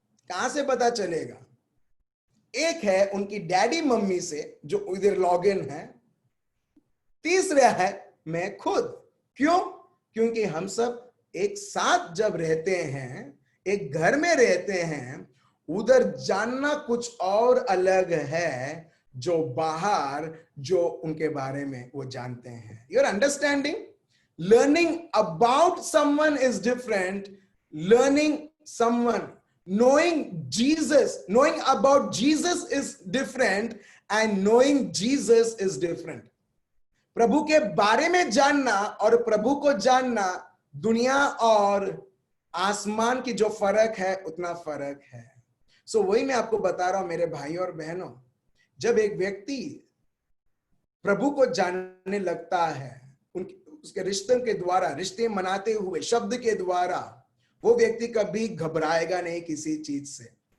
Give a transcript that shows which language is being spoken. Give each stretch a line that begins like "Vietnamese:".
Hindi: कहां से पता चलेगा? एक है उनकी डैडी मम्मी से जो इधर लॉग इन है, तीसरा है मैं खुद। क्यों? क्योंकि हम सब एक साथ जब रहते हैं, एक घर में रहते हैं, उधर जानना कुछ और अलग है जो बाहर जो उनके बारे में वो जानते हैं।
English: You're understanding? Learning about someone is different. Learning someone, knowing Jesus, knowing about Jesus is different, and knowing Jesus is different.
Hindi: प्रभु के बारे में जानना और प्रभु को जानना, दुनिया और आसमान की जो फर्क है उतना फर्क है। सो वही मैं आपको बता रहा हूं मेरे भाई और बहनों, जब एक व्यक्ति प्रभु को जानने लगता है, उसके रिश्तों के द्वारा, रिश्ते मनाते हुए शब्द के द्वारा, वो व्यक्ति कभी घबराएगा नहीं किसी चीज से।